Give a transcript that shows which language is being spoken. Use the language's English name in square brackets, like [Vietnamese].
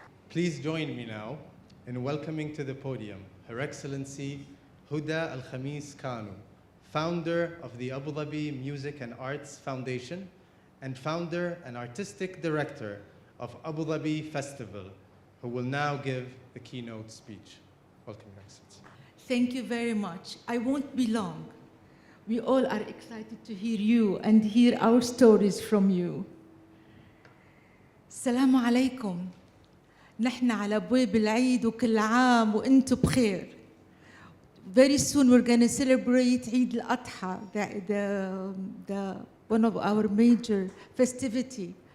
[English] Please join me now in welcoming to the podium Her Excellency Huda Al-Khamis Kanu, founder of the Abu Dhabi Music and Arts Foundation and founder and artistic director of Abu Dhabi Festival, who will now give the keynote speech. Welcome, Your Excellency. Thank you very much. I won't be long. We all are excited to hear you and hear our stories from you. [Arabic] السلام عليكم. نحن على أبواب العيد وكل عام وأنتم بخير. [English] Very soon we're going to celebrate Eid al-Adha, one of our major festivity.